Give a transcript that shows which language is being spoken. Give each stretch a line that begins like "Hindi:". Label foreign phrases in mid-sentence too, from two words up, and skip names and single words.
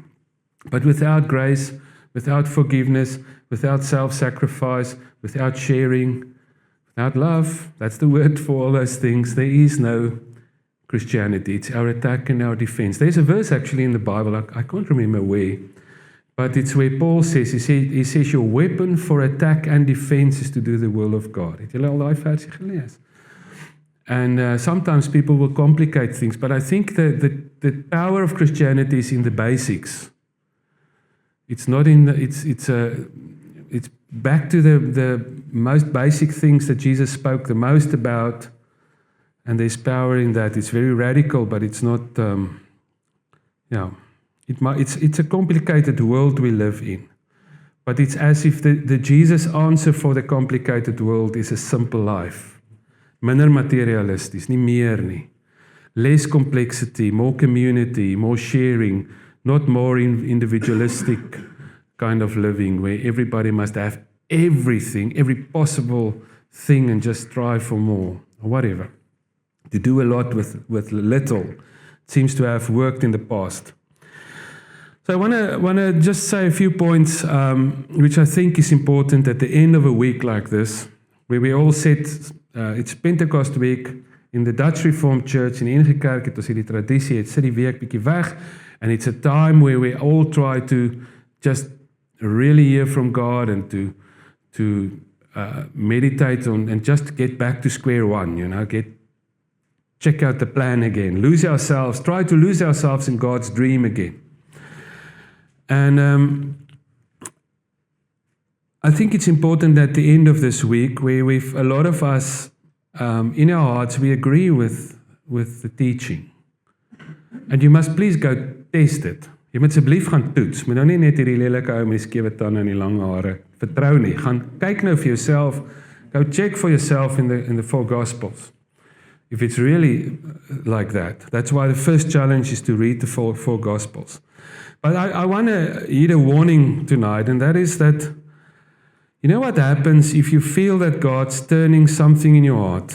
English: But without grace, without forgiveness, without self-sacrifice, without sharing, without love, that's the word for all those things, there is no Christianity. It's our attack and our defense. There's a verse actually in the Bible, I can't remember where, but it's where Paul says, he says your weapon for attack and defense is to do the will of God.
Afrikaans: Het julle al daai versie gelees?
English: And sometimes people will complicate things, but I think the power of Christianity is in the basics. It's not in it's back to the most basic things that Jesus spoke the most about. And there's power in that. It's very radical, but it's not, it's a complicated world we live in. But it's as if the Jesus answer for the complicated world is a simple life.
Afrikaans: Minder materialisties, nie meer nie.
English: Less complexity, more community, more sharing, not more individualistic kind of living where everybody must have everything, every possible thing and just strive for more, or whatever. To do a lot with little. It seems to have worked in the past. So I want to just say a few points which I think is important at the end of a week like this, where we all sit, it's Pentecost week, in the Dutch Reformed Church,
Afrikaans: in die NG Kerk het ons hierdie tradisie, het sit die week bietjie weg,
English: and it's a time where we all try to just really hear from God and to meditate on and just get back to square one, check out the plan again, try to lose ourselves in God's dream again. And I think it's important at the end of this week, where a lot of us, in our hearts, we agree with the teaching. And you must please go test it.
Afrikaans: Jy moet asseblief gaan toets. Moet nou nie net hierdie lelike ou met die skewe tande en die lang hare vertrou nie. Gaan kyk nou vir jouself.
English: Go check for yourself in the four Gospels. If it's really like that. That's why the first challenge is to read the four Gospels. But I want to heed a warning tonight, and that is that, you know what happens if you feel that God's turning something in your heart?